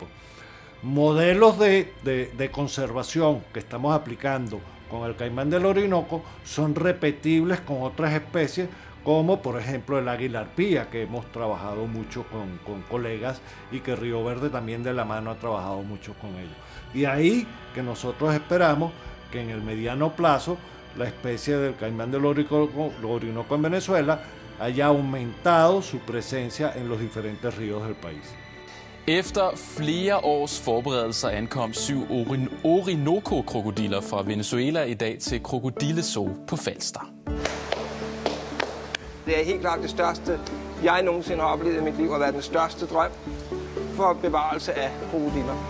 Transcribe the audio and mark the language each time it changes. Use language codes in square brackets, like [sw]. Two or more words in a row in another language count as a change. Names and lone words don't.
[es] Modelos de conservación que estamos aplicando con el caimán del Orinoco son repetibles con otras especies, como por ejemplo el águila arpía, que hemos trabajado mucho con colegas y que Río Verde también de la mano ha trabajado mucho con ellos. Y ahí que nosotros esperamos que en el mediano plazo la especie del caimán del Orinoco en Venezuela haya aumentado su presencia en los diferentes ríos del país. [da] Efter flere års forberedelser ankom 7 Orinoco-krokodiller fra Venezuela i dag til Krokodillezoo på Falster. Det er helt klart det største, jeg nogensinde har oplevet i mit liv, at være den største drøm for bevarelse af krokodiller.